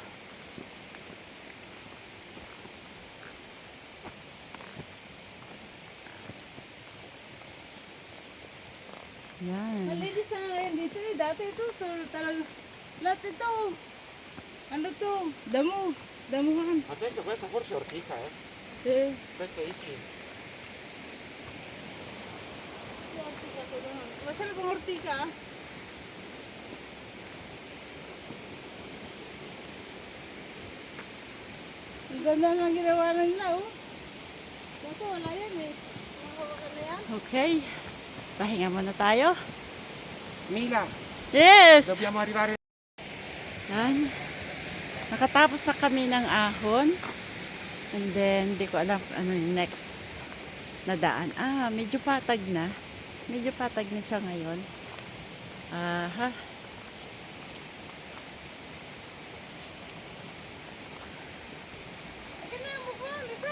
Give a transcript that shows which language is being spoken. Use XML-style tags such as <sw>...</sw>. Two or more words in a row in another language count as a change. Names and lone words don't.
<tl>Yan. Malinis na ngayon dito eh. Dati ito, talaga. Lahat ito. Ano to? Damo. Damuhan.</tl> <it>Attento, questa forse è ortica, eh. Sì. Questo è Ichi.</it> <tl>Masarap ang ortika. Ang ganda ng ginawa nila, oh. Dito, wala yan eh. Mga hawakan na yan. Okay. Pahinga muna tayo. Mila, Yes!</tl> <it>dobbiamo arrivare.</it> <tl>Yan. Nakatapos na kami ng ahon.</tl> <en>And then,</en> <tl>di ko alam ano yung next na daan. Ah, medyo patag na. Medyo patag na siya ngayon. Aha. Akin na mo po, Lisa.</tl>